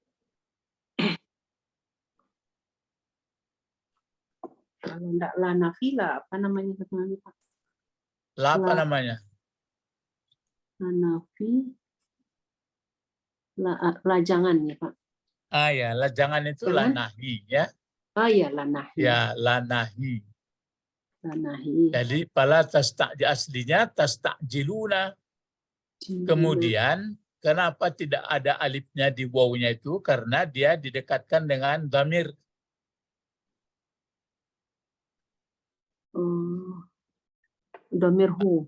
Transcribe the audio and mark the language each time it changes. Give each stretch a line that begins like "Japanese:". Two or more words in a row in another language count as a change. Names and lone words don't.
Indonesian: Kalau enggak
Arabic: لا نافية,
Indonesian: apa namanya keterangannya Pak? La apa La. namanya?
Arabic: لا نافي,
Indonesian: la jangan ya Pak. Ya, la jangan itu la Jangan. nahi ya. Ya,
Arabic: لا ناهي.
Indonesian: Ya,
Arabic: لا ناهي. لا ناهي.
Indonesian: Jadi pala aslinya tasta'jiluna. Kemudian kenapa tidak ada alifnya di wawunya itu? Karena dia didekatkan dengan dhamir.
Arabic: ضمير هو.